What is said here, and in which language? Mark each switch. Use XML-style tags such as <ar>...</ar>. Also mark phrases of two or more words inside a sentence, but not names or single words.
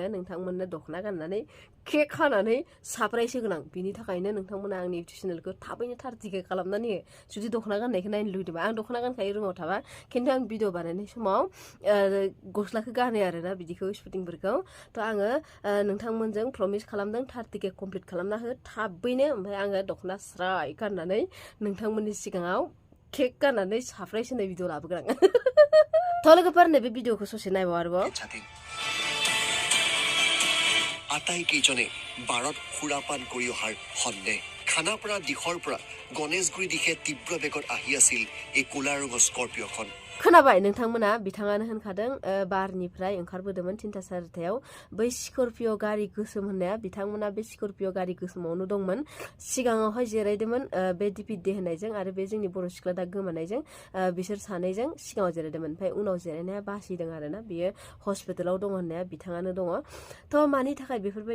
<brx>नोंथांमोननो दख'ना गाननानै केक खानानै सारप्राइज होगोन आं बिनि थाखायनो नोंथांमोना आंनि इउटुब चेनेलखौ थाबैनो 30K खालामनानै हो जुदि दख'ना गाननायखौ नायनो लुगैदोंबा आं दख'ना गानखायो रुमाव थाबा खिन्थु आं भिडिअ बानायनाय समाव गस्लाखौ गानो आरोना बिदिखौ शुटिंफोरखौ थ' आङो नोंथांमोनजों प्रमिस खालामदों 30K कमप्लिट खालामना हो थाबैनो ओमफ्राय आङो दख'ना स्राय गाननानै नोंथांमोननि सिगाङाव केक गाननानै सारप्राइज होनाय भिडिअ लाबोगोन आं थ' लोगोफोर नैबे भिडिअखौ ससे नायबाव आरोबाव</brx> <as>আটাইকেইজনে বাৰত সুৰাপান কৰি অহাৰ সন্দেহ খানাপাৰা দিশৰ পৰা গণেশগুৰি দিশে তীব্ৰ বেগত আহি আছিল এই কোলা ৰঙৰ স্কৰ্পিঅ'খন</as> <brx>खोनाबाय नोंथांमोना बिथाङानो होनखादों बारनिफ्राय ओंखारबोदोंमोन 3टा 4टायाव बै स्कर्पिय' गारि गोसोम होननाया बिथांमोना बे स्कर्पिय' गारि गोसोमावनो दंमोन सिगाङावहाय जिरायदोंमोन बे दिपित दे होननायजों आरो बे जोंनि बर' सिख्ला दा गोमानायजों बिसोर सानैजों सिगाङाव जिरायदोंमोन ओमफ्राय उनाव जिरायनाया बासिदों आरोना बियो हस्पिटालाव दङ होननाया बिथाङानो दङ थ' मानि थाखाय बेफोरबायदि</brx>